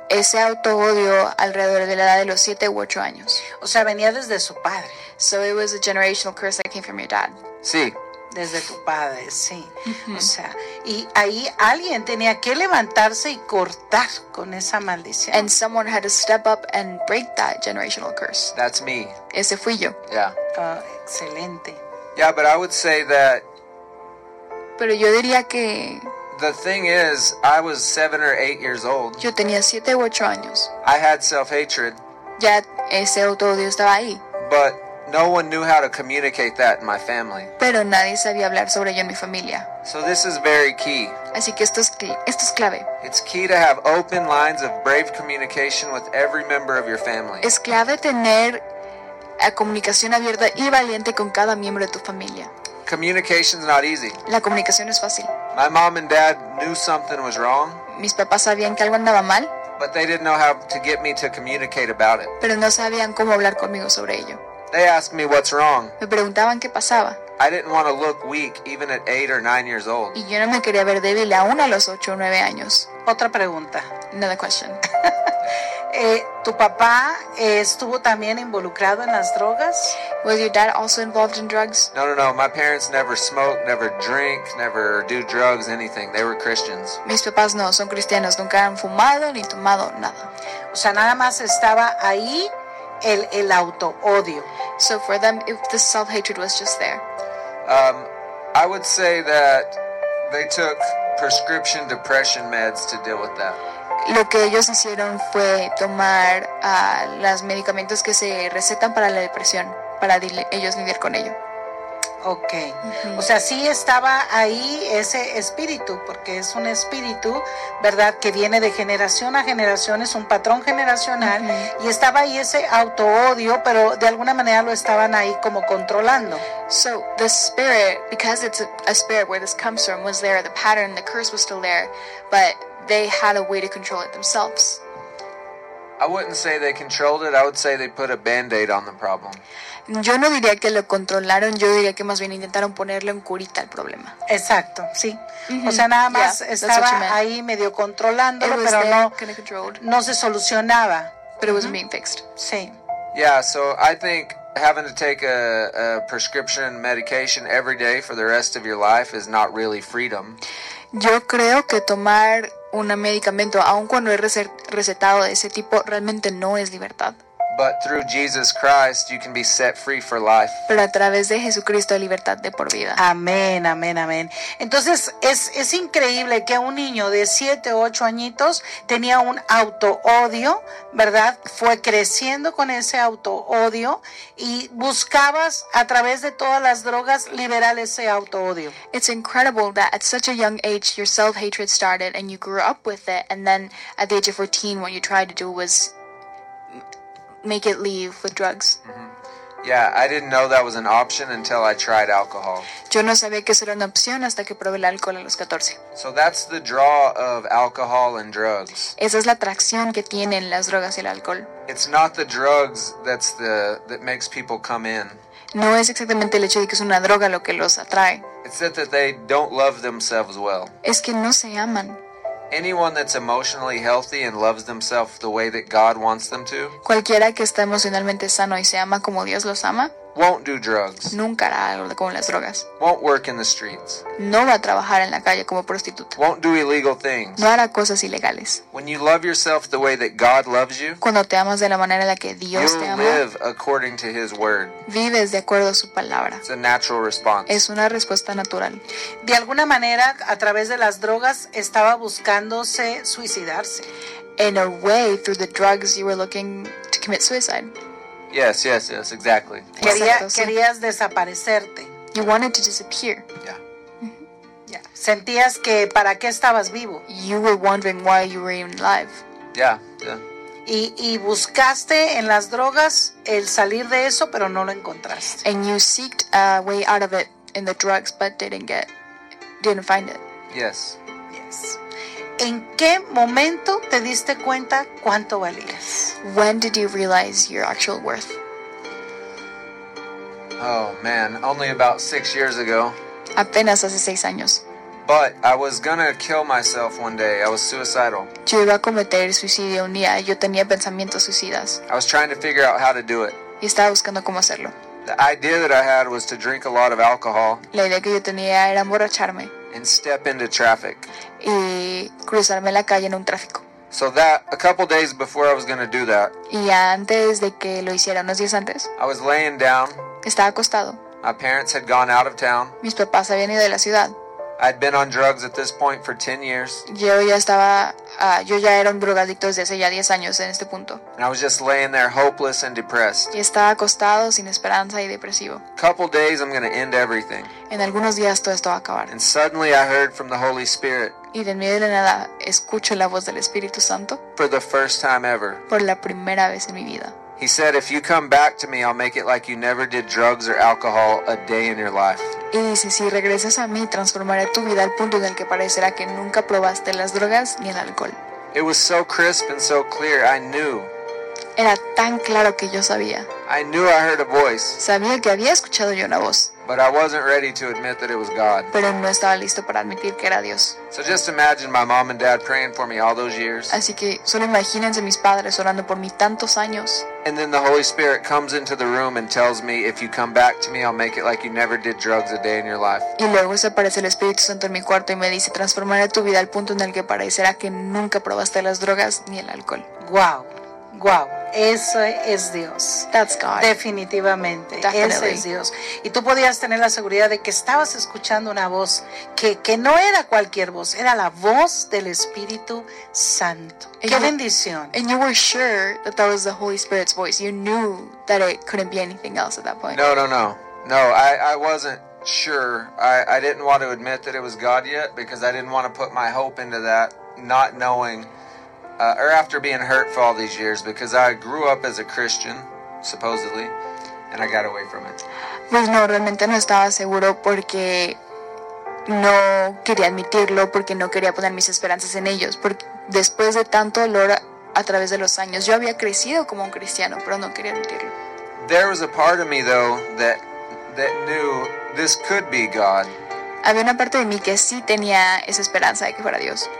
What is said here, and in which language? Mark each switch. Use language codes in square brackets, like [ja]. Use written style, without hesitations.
[es] Ese auto-odio alrededor de la edad de los 7 u 8 años. O sea, venía desde su padre. [en] So it was a generational curse that came from your dad. [es] Sí. Desde tu padre, sí. Mm-hmm. O sea, y ahí alguien tenía que levantarse y cortar con esa maldición. [en] And someone had to step up and break that generational curse. That's me. [es] Ese fui yo. [en] Yeah. [es] Oh, excelente. [en] Yeah, but I would say that. [es] Pero yo diría que. [en] The thing is, I was 7 or 8 years old. [es] Yo tenía 7 u 8 años. [en] I had self-hatred. [es] Ya ese auto-odio estaba ahí. [en] But no one knew how to communicate that in my family. [es] Pero nadie sabía hablar sobre ello en mi familia. [en] So this is very key. [es] Así que esto es clave. [en] It's key to have open lines of brave communication with every member of your family. [es] Es clave tener a comunicación abierta y valiente con cada miembro de tu familia. [en] Communication is not easy. [es] La comunicación es fácil. [en] My mom and dad knew something was wrong. [es] Mis papás sabían que algo andaba mal. [en] But they didn't know how to get me to communicate about it. [es] Pero no sabían cómo hablar conmigo sobre ello. [en] They asked me what's wrong. [es] Me preguntaban qué pasaba. [en] I didn't want to look weak even at 8 or 9 years old. [es] Y yo no me quería ver débil aún a los 8 o 9 años. Otra pregunta. [en] Another question. [es] ¿Tu papá estuvo también involucrado en las drogas? [en] Was your dad also involved in drugs? No. My parents never smoke, never drink, never do drugs, anything. They were Christians. [es] Mis papás no, son cristianos. Nunca han fumado ni tomado nada. O sea, nada más estaba ahí el auto-odio. [en] So for them, if the self-hatred was just there. I would say that they took prescription depression meds to deal with that. [es] Lo que ellos hicieron fue tomar los medicamentos que se recetan para la depresión, para ellos lidiar con ello. [en] Ok. [es] Uh-huh. O sea, sí estaba ahí ese espíritu, porque es un espíritu, ¿verdad?, que viene de generación a generación, es un patrón generacional, uh-huh. Y estaba ahí ese auto-odio, pero de alguna manera lo estaban ahí como controlando. [en] So, the spirit, because it's a spirit where this comes from, was there, the pattern, the curse was still there, but they had a way to control it themselves. I wouldn't say they controlled it. I would say they put a band-aid on the problem. [es] Yo no diría que lo controlaron. Yo diría que más bien intentaron ponerle un curita al problema. Exacto, sí. Mm-hmm. O sea, nada más estaba ahí medio controlándolo, pero no, [en] kind of controlled. [es] No se solucionaba. [en] But it wasn't being fixed. [es] Sí. [en] Yeah, so I think having to take a prescription medication every day for the rest of your life is not really freedom. [es] Yo creo que tomar un medicamento, aun cuando es recetado de ese tipo, realmente no es libertad. [en] But through Jesus Christ, you can be set free for life. [es] Pero a través de Jesucristo, libertad de por vida. Amén, amén, amén. Entonces, es increíble que un niño de 7 o 8 añitos tenía un auto-odio, ¿verdad? Fue creciendo con ese auto-odio y buscabas a través de todas las drogas liberar ese auto-odio. [en] It's incredible that at such a young age, your self-hatred started and you grew up with it. And then at the age of 14, what you tried to do was make it leave with drugs. Mm-hmm. Yeah, I didn't know that was an option until I tried alcohol. [es] Yo no sabía que eso era una opción hasta que probé el alcohol a los 14. [en] So that's the draw of alcohol and drugs. [es] Esa es la atracción que tienen las drogas y el alcohol. [en] It's not the drugs that makes people come in. [es] No es exactamente el hecho de que es una droga lo que los atrae. [en] It's that they don't love themselves well. [es] Es que no se aman. [en] Anyone that's emotionally healthy and loves themselves the way that God wants them to, [es] cualquiera que está emocionalmente sano y se ama como Dios los ama, [en] won't do drugs. [es] Nunca hará algo con las drogas. [en] Won't work in the streets. [es] No va a trabajar en la calle como prostituta. [en] Won't do illegal things. [es] No hará cosas ilegales. [en] When you love yourself the way that God loves you, [es] cuando te amas de la manera en la que Dios te ama, [en] live according to His word. [es] Vives de acuerdo a su palabra. [en] It's a natural response. [es] Es una respuesta natural. De alguna manera, a través de las drogas, estaba buscándose suicidarse. [en] In a way, through the drugs, you were looking to commit suicide. Yes, exactly. [es] Querías desaparecerte. [en] You wanted to disappear. Yeah. [es] Yeah. Sentías que para qué estabas vivo. [en] You were wondering why you were even alive. Yeah. [es] Y buscaste en las drogas el salir de eso, pero no lo encontraste. [en] And you seeked a way out of it in the drugs, but didn't find it. Yes. Yes. [es] ¿En qué momento te diste cuenta cuánto valías? [en] When did you realize your actual worth? Oh man, only about 6 years ago. [es] Apenas hace 6 años. [en] But I was gonna kill myself one day. I was suicidal. [es] Yo iba a cometer suicidio un día. Yo tenía pensamientos suicidas. [en] I was trying to figure out how to do it. [es] Y estaba buscando cómo hacerlo. [en] The idea that I had was to drink a lot of alcohol. [es] La idea que yo tenía era emborracharme. [en] And step into traffic. [es] Y cruzarme la calle en un tráfico. [en] So that, a couple days before I was going to do that. [es] Y antes de que lo hiciera, unos días antes. [en] I was laying down. [es] Estaba acostado. [en] My parents had gone out of town. [es] Mis papás habían ido de la ciudad. [en] I'd been on drugs at this point for 10 years. [es] Yo ya era un drogadicto desde hace ya 10 años en este punto. [en] And I was just laying there hopeless and depressed. [es] Y estaba acostado sin esperanza y depresivo. [en] Couple days I'm going to end everything. [es] En algunos días todo esto va a acabar. [en] And suddenly I heard from the Holy Spirit. [es] Y de medio de nada escucho la voz del Espíritu Santo. [en] For the first time ever. [es] Por la primera vez en mi vida. [en] He said, if you come back to me, I'll make it like you never did drugs or alcohol a day in your life. [es] Y dice, si regresas a mí, transformaré tu vida al punto en el que parecerá que nunca probaste las drogas ni el alcohol. [en] It was so crisp and so clear, I knew. [es] Era tan claro que yo sabía. [en] I knew I heard a voice. [es] Sabía que había escuchado yo una voz. [en] But I wasn't ready to admit that it was God. [es] Pero no estaba listo para admitir que era Dios. [en] So just imagine my mom and dad praying for me all those years. [es] Así que solo imagínense mis padres orando por mí tantos años. [en] And then the Holy Spirit comes into the room and tells me, if you come back to me, I'll make it like you never did drugs a day in your life. [es] Y luego se aparece el Espíritu Santo en mi cuarto y me dice, transformaré tu vida al punto en el que parecerá que nunca probaste las drogas ni el alcohol. Wow. Wow, eso es Dios. [en] That's God. [es] Definitivamente, ese es Dios. Y tú podías tener la seguridad de que estabas escuchando una voz que no era cualquier voz, era la voz del Espíritu Santo. And qué bendición. [en] And you were sure that that was the Holy Spirit's voice. You knew that it couldn't be anything else at that point. No. I wasn't sure. I didn't want to admit that it was God yet because I didn't want to put my hope into that, not knowing. Or after being hurt for all these years, because I grew up as a Christian, supposedly, and I got away from it. [es] Pues no, realmente no estaba seguro porque no quería admitirlo, porque no quería poner mis esperanzas en ellos. Porque después de tanto dolor a través de los años, yo había crecido como un cristiano, pero no quería admitirlo. [en] There was a part of me, though, that knew this could be God. [es] Había una parte de mí que sí tenía esa esperanza de que fuera Dios.